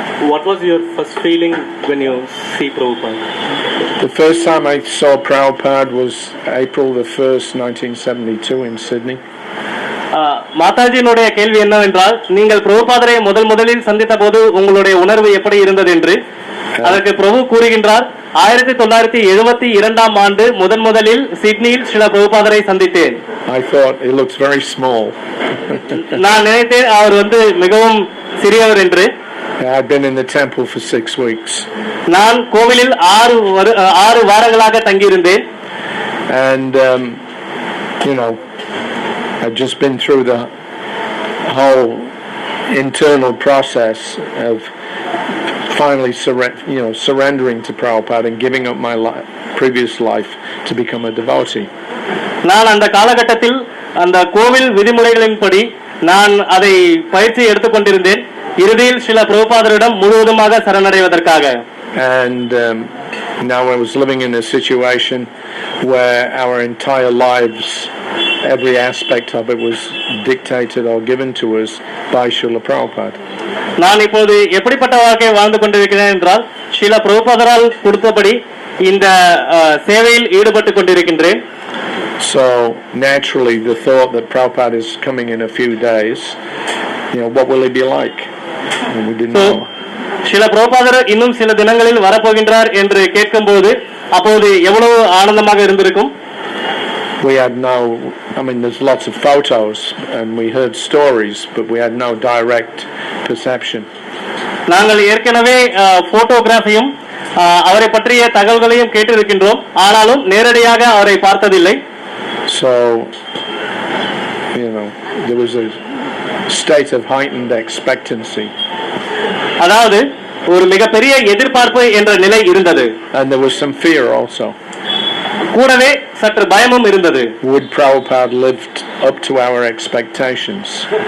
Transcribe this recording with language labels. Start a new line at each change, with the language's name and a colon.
English: What was your first feeling when you see Prabhupada? The first time I saw Prabhupada was April the 1st, 1972 in Sydney.
Tamil: மாதாஜியினுடைய கேள்வி என்னவென்றால், நீங்கள் பிரபுபாதரை முதலில் சந்தித்த போது உங்களுடைய உணர்வு எப்படி இருந்தது என்று. அதற்கு பிரபு கூறுகின்றார், 1972 ஆண்டு முதலில் சிட்னியில் ஸ்ரீல பிரபுபாதரை சந்தித்தேன்.
English: I thought he looks very small.
Tamil: நான் நினைத்தேன் அவர் மிகவும் சிறியவர் என்று.
English: I'd been in the temple for 6 weeks.
Tamil: நான் கோவிலில் 6 வாரங்களாக தங்கியிருந்தேன்.
English: And I'd just been through the whole internal process of finally surrendering to Prabhupada and giving up my previous life to become a devotee.
Tamil: நான் அந்த காலகட்டத்தில் அந்த கோவில் விதிமுறைகளின்படி நான் அதை பயிற்சி எடுத்துக்கொண்டிருந்தேன். இறுதியில் ஸ்ரீல பிரபுபாதரிடம் முழுவதுமாக சரணடைவதற்காக.
English: And now I was living in a situation where our entire lives, every aspect of it was dictated or given to us by Srila Prabhupada.
Tamil: நான் இப்போது எப்படிப்பட்ட வாழ்க்கையை வாழ்ந்து கொண்டிருக்கிறேன் என்றால், ஸ்ரீல பிரபுபாதரால் கொடுத்தபடி இந்த சேவையில் ஈடுபட்டு கொண்டிருக்கின்றேன்.
English: So naturally the thought that Prabhupada is coming in a few days, what will he be like? And we didn't know.
Tamil: Srila பிரபுபாதர் இன்னும் சில தினங்களில் வரப்போகின்றார் என்று கேட்கும்போது அப்போது எவ்வளவு ஆனந்தமாக இருந்திருக்கும்.
English: We had there's lots of photos and we heard stories, but we had no direct perception.
Tamil: நாங்கள் ஏற்கனவே போட்டோகிராஃபியும் அவரை பற்றிய தகவல்களையும் கேட்டிருக்கின்றோம், ஆனாலும் நேரடியாக அவரை பார்த்ததில்லை.
English: So there was a state of heightened expectancy.
Tamil: அதாவது ஒரு மிகப்பெரிய எதிர்பார்ப்பு என்ற நிலை இருந்தது.
English: And there was some fear also.
Tamil: கூடவே சற்று பயமும் இருந்தது.
English: Would Prabhupada lived up to our expectations?